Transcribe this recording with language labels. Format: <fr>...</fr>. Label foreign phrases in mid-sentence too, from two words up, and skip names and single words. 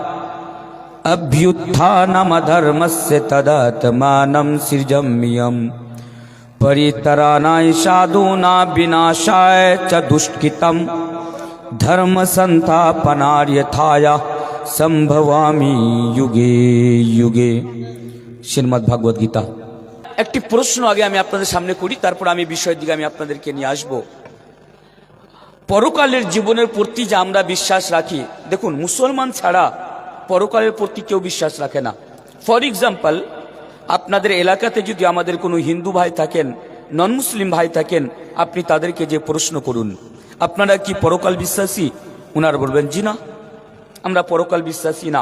<sa>अभ्युत्थानमधर्मस्य तदात्मानं सृजम्यं परितराणाय साधूनां विनाशाय च दुष्कृतं धर्म संस्थापनार्थाय संभवामि युगे युगे।</sa> <bn>শ্রীমদ্ ভাগবত গীতা। একটি প্রশ্ন আগে আমি আপনাদের সামনে করি, তারপর আমি বিষয়ের দিকে আমি আপনাদেরকে নিয়ে আসব। পরকালের জীবনের প্রতি যে আমরা বিশ্বাস রাখি, দেখুন মুসলমান ছাড়া পরকালের প্রতি কেউ বিশ্বাস রাখে না।</bn> <en>for example,</en> <bn>আপনাদের এলাকাতে যদি আমাদের কোনো হিন্দু ভাই থাকেন, নন মুসলিম ভাই থাকেন, আপনি তাদেরকে যে প্রশ্ন করুন আপনারা কি পরকাল বিশ্বাসী, ওনারা বলবেন জি না, আমরা পরকাল বিশ্বাসী না।</bn>